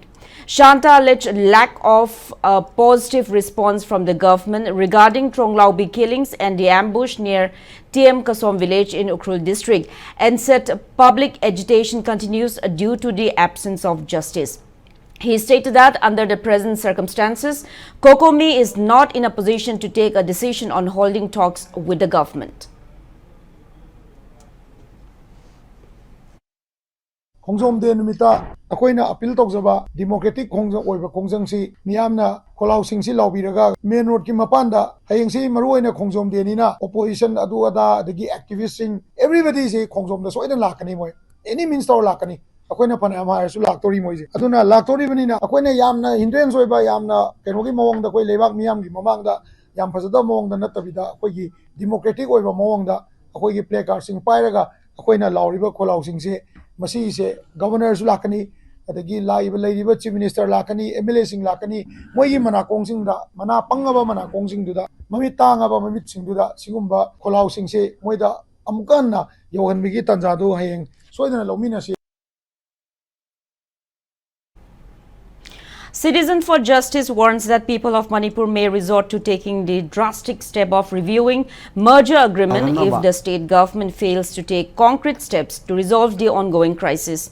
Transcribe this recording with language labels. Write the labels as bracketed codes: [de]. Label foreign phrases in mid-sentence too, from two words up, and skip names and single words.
[en] Shanta alleged lack of a positive response from the government regarding Tronglaubi killings and the ambush near TM Kasom village in Ukhrul district and said public agitation continues due to the absence of justice. He stated that under the present circumstances, COCOMI is not in a position to take a decision on holding talks with the government. [mni] Khongjom Day numita akoina appeal tawjaba democratic khongjom oiba khongjang si miyamna kholau sing si laubiraga [en] main road [mni] ki mapanda hayeng si maruoina khongjom Day nina opposition adu ada dagi activists sing everybody si khongjom da soidan lakani moi [en] any means [mni] taw lakani akoina pana amar su laktori moi aduna laktori banina akoina yamna hindrance oiba yamna kenogi mawang da koi lebak miyam gi mamang da yam phajada mawang da natabida akoi gi democratic oiba mawang da akoi gi placard sing pairaga akoina lauriba kholau sing se masi se governor su lakani adagi laiba laiba [en] chief minister [mni] lakani MLA sing lakani moi gi mana kong sing da mana pangaba mana kong sing du da mami tangaba mami sing du da sigumba kholau sing se moi da amukan na yohan bigi tanja do hayeng soidana lomina se. [en] Citizen for Justice warns that people of Manipur may resort to taking the drastic step of reviewing merger agreement if the state government fails to take concrete steps to resolve the ongoing crisis.